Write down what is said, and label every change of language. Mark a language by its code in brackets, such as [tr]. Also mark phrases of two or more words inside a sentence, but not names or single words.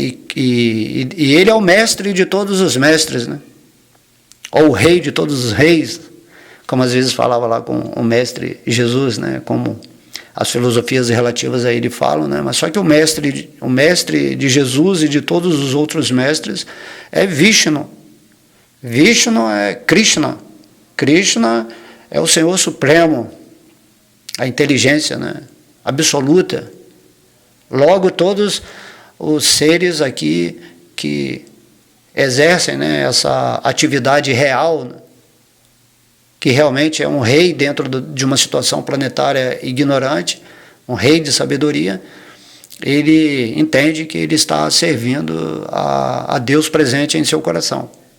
[pt] E ele é o mestre de todos os mestres, né? Ou o rei de todos os reis, como às vezes falava lá com o mestre Jesus, né? Como as filosofias relativas a ele falam, né? Mas só que o mestre de Jesus e de todos os outros mestres é Vishnu. Vishnu é Krishna. Krishna é o Senhor Supremo, a inteligência, né? Absoluta. Logo, todos os seres aqui que exercem, né, essa atividade real, né, que realmente é um rei dentro de uma situação planetária ignorante, um rei de sabedoria, ele entende que ele está servindo a Deus presente em seu coração.